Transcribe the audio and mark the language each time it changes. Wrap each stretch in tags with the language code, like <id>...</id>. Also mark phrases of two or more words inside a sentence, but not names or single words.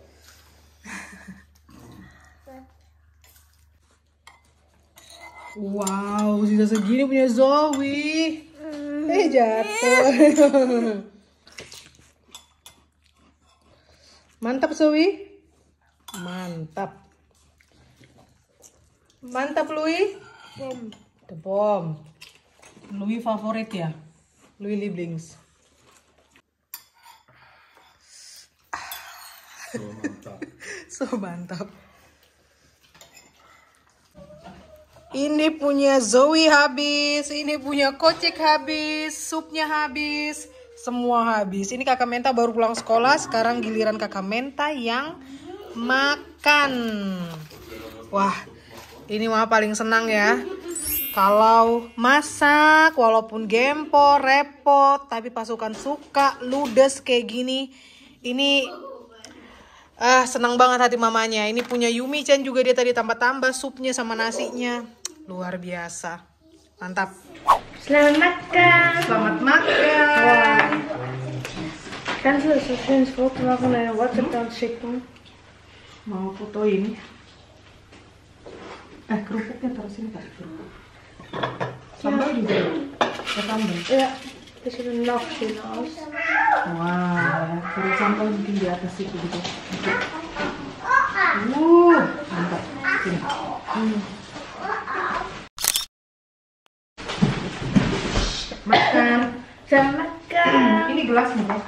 <id>Wow, sisa segini punya Zoe. Jatuh. Mantap Zoe. Mantap Louis.</id> <en>The bomb.</en> <id>Louis favorit ya. Louis Lieblings. So mantap. Ini punya Zoe habis, ini punya Kocek habis, supnya habis, semua habis. Ini kakak Menta baru pulang sekolah, sekarang giliran kakak Menta yang makan. Wah, ini mah paling senang ya. Kalau masak, walaupun gempor, repot, tapi pasukan suka, ludes kayak gini. Ini senang banget hati mamanya. Ini punya Yumi-chan juga, dia tadi tambah-tambah supnya sama nasinya. Luar biasa. Mantap. Selamat makan. Selamat makan.</id> <de>Kannst du so schönes Foto machen und eine WhatsApp dann schicken?</de> <id>Mau fotoin. Kerupuknya taruh sini kasih kerupuk. Sambal juga. Ada sambal.</id> <de>Ja, das sieht noch schöner aus.</de> <id>Wah, taruh sambal mungkin di atas itu gitu. Mantap. Sini. Makan. Selamat makan. Ini gelasnya kok.</id>